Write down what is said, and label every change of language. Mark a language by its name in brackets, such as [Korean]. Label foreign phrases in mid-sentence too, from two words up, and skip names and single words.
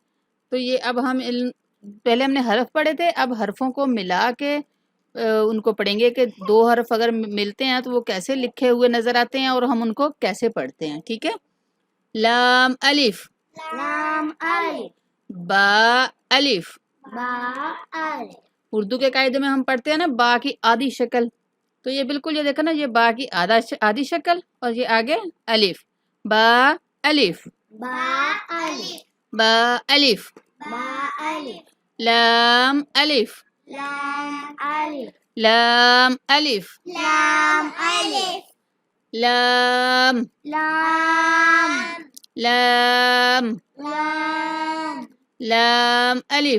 [Urdu] تو یہ اب پہلے ہم نے حرف پڑھے تھے، اب حرفوں کو ملا کے ان کو پڑھیں گے کہ دو حرف اگر ملتے ہیں تو وہ کیسے لکھے ہوئے نظر آتے ہیں اور ہم ان کو کیسے پڑھتے ہیں، ٹھیک ہے۔ لام الف لام الف با الف۔ با الف۔ اردو کے قاعدے میں ہم پڑھتے ہیں نا با کی آدھی شکل، تو یہ بالکل یہ دیکھا نا، یہ با کی آدھی شکل اور یہ آگے الف۔ با الف با الف با الف با الف لام الف لام الف لام الف لام الف لام لام لام لام لام الف۔